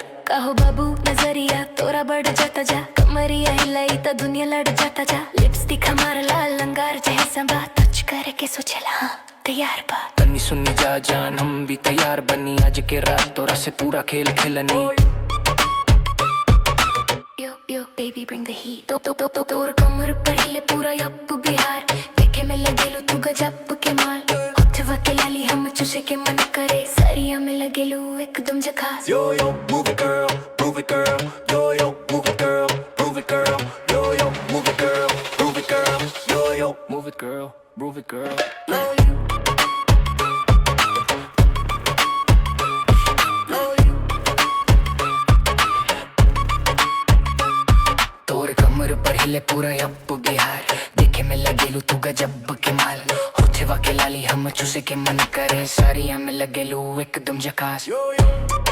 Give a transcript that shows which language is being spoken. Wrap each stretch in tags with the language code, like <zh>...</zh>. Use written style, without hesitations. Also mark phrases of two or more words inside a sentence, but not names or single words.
<bho>कहो बाबू नजरिया तोरा बढ़ जाता जा कमरिया हिलाई तो दुनिया लड़ जाता जा लिपस्टिक हमारा लाल लंगार जैसा बा टच करके सोचला तैयार बा तनी सुनी जा जान हम भी तैयार बनी आज के रात तोरा से पूरा खेल खेलनी</bho> <en>Yo, baby, bring the heat.</en> <bho>तो तोर कमर पर हिले पूरा यप बिहार देखे में लगेलू तू गजब के माल उठवा के लाली हम चूसे के मन करे सरिया में लगेलू एकदम झकास</bho> <en>Yo yo, move it girl, move it girl. Yo yo, move it girl, move it girl. Yo yo, move it girl, move it girl. Yo yo, move it girl, move it girl.</en> <bho>तोर कमर पर हिले पूरा यप बिहार देखे में लगेलू तू गजब के माल उठवा के लाली हम चूसे के मन करे सारिया में लगेलू एकदम झकास</bho>